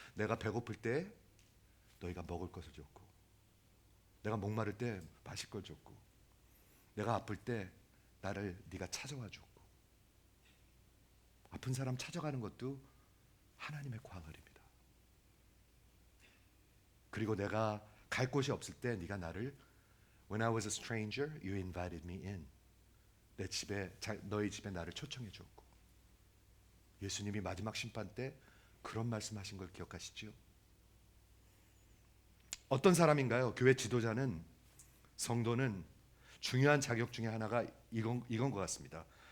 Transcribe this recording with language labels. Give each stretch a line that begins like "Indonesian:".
Korean: 내가 배고플 때 너희가 먹을 것을 줬고, 내가 목마를 때 마실 걸 줬고, 내가 아플 때 나를 네가 찾아와 줬고, 아픈 사람 찾아가는 것도 하나님의 퀄리티입니다. 그리고 내가 갈 곳이 없을 때 네가 나를
English: When I was a stranger, you invited me in.
Korean: 내 집에 너희 집에 나를 초청해 줬고. 예수님이 마지막 심판 때 그런 말씀하신 걸 기억하시죠? 어떤 사람인가요? 교회 지도자는 성도는 중요한 자격 중에 하나가 이건 것 같습니다.